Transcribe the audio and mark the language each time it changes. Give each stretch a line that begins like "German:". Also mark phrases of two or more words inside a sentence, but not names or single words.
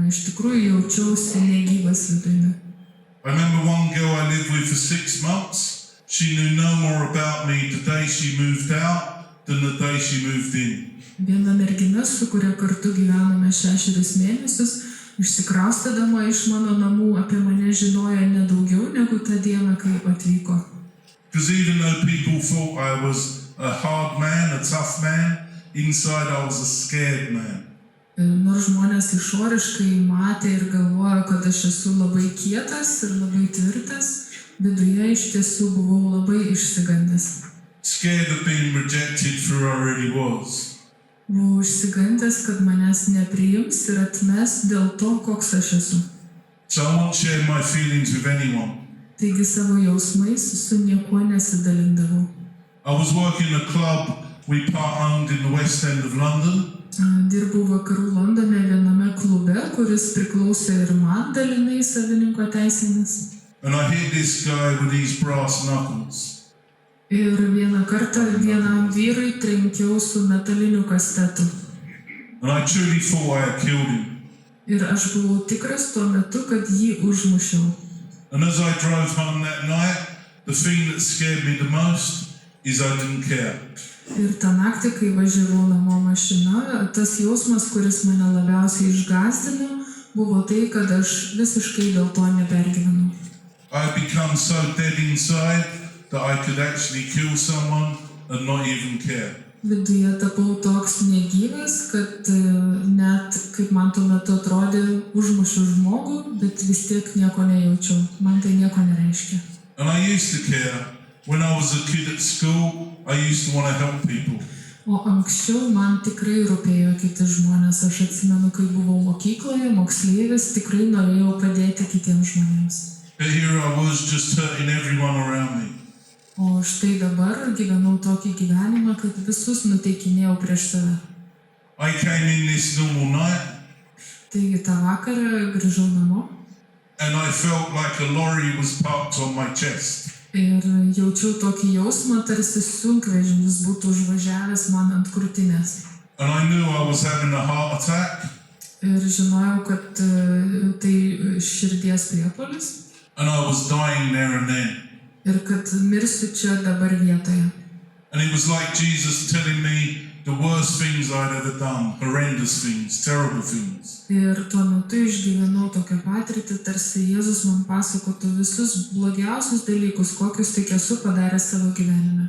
Lithuanian: Iš tikrųjų jaučiausi negyvas viduje.
English: I remember one girl I lived with for 6 months. She knew no more about me the day she moved out than the day she moved in.
Lithuanian: Viena mergina, su kuria kartu gyvenome 6 mėnesius, išsikraustydama iš mano namų apie mane žinojo nedaugiau negu tą dieną, kai atvyko.
English: Because even though people thought I was a hard man, a tough man, inside I was a scared man.
Lithuanian: Nors žmonės išoriškai matė ir galvojo, kad aš esu labai kietas ir labai tvirtas, viduje iš tiesų buvau labai išsigandęs.
English: Scared of being rejected for who I really was.
Lithuanian: Buvau išsigandęs, kad manęs nepriims ir atmes dėl to, koks aš esu.
English: So I won't share my feelings with anyone.
Lithuanian: Taigi savo jausmais su niekuo nesidalindavau.
English: I was working a club we part-owned in the West End of London.
Lithuanian: Dirbau vakarų Londone viename klube, kuris priklausė ir man dalinai savininko teisėmis.
English: And I hit this guy with these brass knuckles.
Lithuanian: Ir vieną kartą vienam vyrui trenkiau su metaliniu kastetu.
English: And I truly thought I had killed him.
Lithuanian: Ir aš buvau tikras tuo metu, kad jį užmušiau.
English: And as I drove home that night, the thing that scared me the most is I didn't care.
Lithuanian: Ir tą naktį, kai važiavau namo mašina, tas jausmas, kuris mane labiausiai išgąsdino, buvo tai, kad aš visiškai dėl to nepergyvenau.
English: I had become so dead inside that I could actually kill someone and not even care.
Lithuanian: Viduje tapau toks negyvas, kad net, kaip man tuo metu atrodė, užmušiu žmogų, bet vis tiek nieko nejaučiau. Man tai nieko nereiškia.
English: And I used to care. When I was a kid at school, I used to want to help people.
Lithuanian: O anksčiau man tikrai rūpėjo kiti žmonės. Aš atsimenu, kai buvau mokykloje, moksleivis, tikrai norėjau padėti kitiems žmonėms.
English: But here I was just hurting everyone around me.
Lithuanian: O štai dabar gyvenau tokį gyvenimą, kad visus nuteikinėjau prieš save.
English: I came in this normal night.
Lithuanian: Taigi tą vakarą grįžau namo.
English: And I felt like a lorry was parked on my chest.
Lithuanian: Ir jaučiau tokį jausmą, tarsi sunkvežimis būtų užvažiavęs man ant krūtinės.
English: And I knew I was having a heart attack.
Lithuanian: Ir žinojau, kad tai širdies priepuolis.
English: And I was dying there and then.
Lithuanian: Ir kad mirsiu čia dabar vietoje.
English: And it was like Jesus telling me the worst things I'd ever done, horrendous things, terrible things.
Lithuanian: Ir tuo metu išgyvenau tokią patirtį, tarsi Jėzus man pasakotų visus blogiausius dalykus, kokius tik esu padaręs savo gyvenime.